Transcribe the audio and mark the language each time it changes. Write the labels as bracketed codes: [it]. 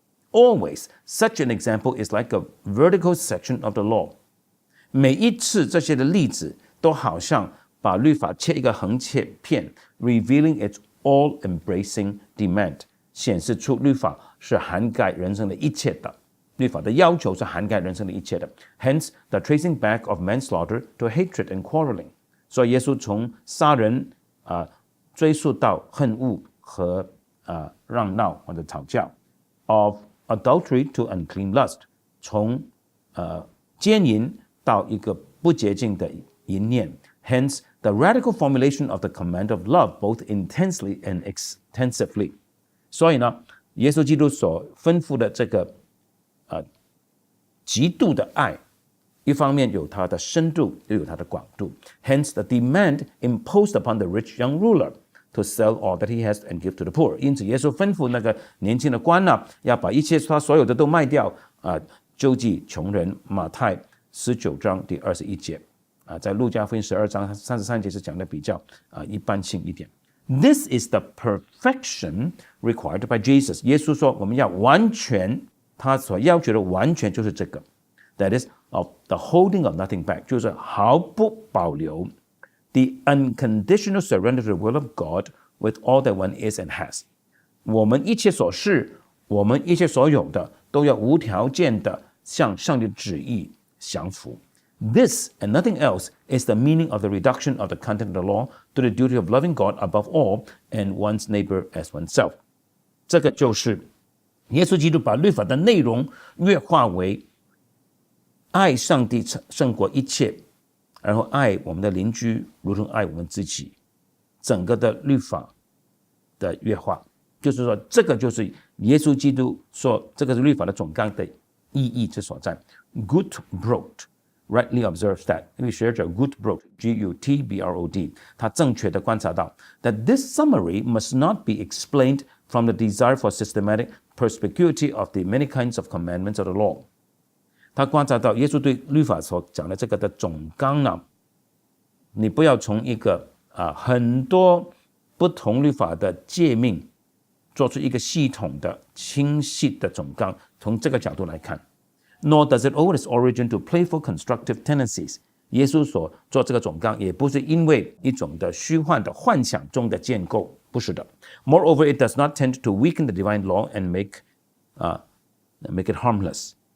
[en] Always, such an example is like a vertical section of the law. [zh] 每一次这些的例子都好像把律法切一个横切片 [en] revealing its all-embracing demand. [zh] 显示出律法是涵盖人生的一切的。律法的要求是涵盖人生的一切的。 [en] Hence, the tracing back of manslaughter to hatred and quarreling. [zh] 所以耶稣从杀人追溯到恨恶和让闹或者吵架。 [en] Of adultery to unclean lust. [zh] 从奸淫到一个不洁净的淫念。 [en] Hence, the radical formulation of the command of love, both intensely and extensively. [zh] 所以呢，耶稣基督所吩咐的这个极度的爱，一方面有它的深度，又有它的广度。 [en] Hence the demand imposed upon the rich young ruler to sell all that he has and give to the poor. [zh] 因此，耶稣吩咐那个年轻的官呢，要把一切他所有的都卖掉，救济穷人。马太19章第21节，在路加福音12章33节是讲的比较一般性一点。 [en] This is the perfection required by Jesus. [zh] 耶稣说我们要完全，他所要求的完全就是这个。 [en] That is, of the holding of nothing back. [zh] 就是毫不保留。 [en] The unconditional surrender to the will of God with all that one is and has. [zh] 我们一切所是，我们一切所有的，都要无条件的向上帝的旨意降服。 [en] This and nothing else is the meaning of the reduction of the content of the law to the duty of loving God above all and one's neighbor as oneself. [zh] 这个就是耶稣基督把律法的内容约化为爱上帝胜过一切，然后爱我们的邻居如同爱我们自己。整个的律法的约化，就是说这个就是耶稣基督说这个是律法的总纲的意义之所在。 [en] Gutbrot rightly observes that. [zh] 因为学者 Gutbrod, G-U-T-B-R-O-D, 他正确的观察到 [en] that this summary must not be explained from the desire for systematic perspicuity of the many kinds of commandments of the law. [zh] 他观察到耶稣对律法所讲的这个的总纲呢，你不要从一个很多不同律法的诫命做出一个系统的清晰的总纲，从这个角度来看。 [en] Nor does it owe its origin to playful constructive tendencies. [zh] 耶稣所做这个总纲，也不是因为一种的虚幻的幻想中的建构，不是的。 [en] Moreover, it does not tend to weaken the divine law and make it harmless.